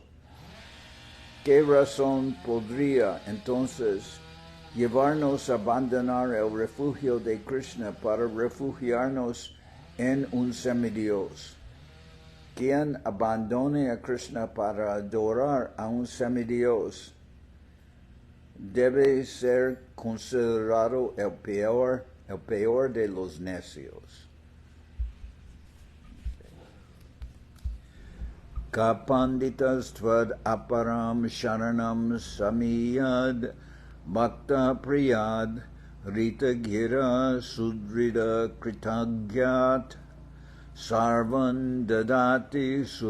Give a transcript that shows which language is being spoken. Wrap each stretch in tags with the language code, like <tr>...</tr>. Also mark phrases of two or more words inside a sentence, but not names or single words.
<es>¿Qué razón podría entonces llevarnos a abandonar el refugio de Krishna para refugiarnos en un semidios? Quien abandone a Krishna para adorar a un semidios debe ser considerado el peor de los necios.</es> <sa>कः पण्डितस् त्वद् अपरं शरणं समीयाद् भक्त प्रियाद् ऋत गिरः सुहृदः कृतज्ञात् सर्वान् ददाति</sa>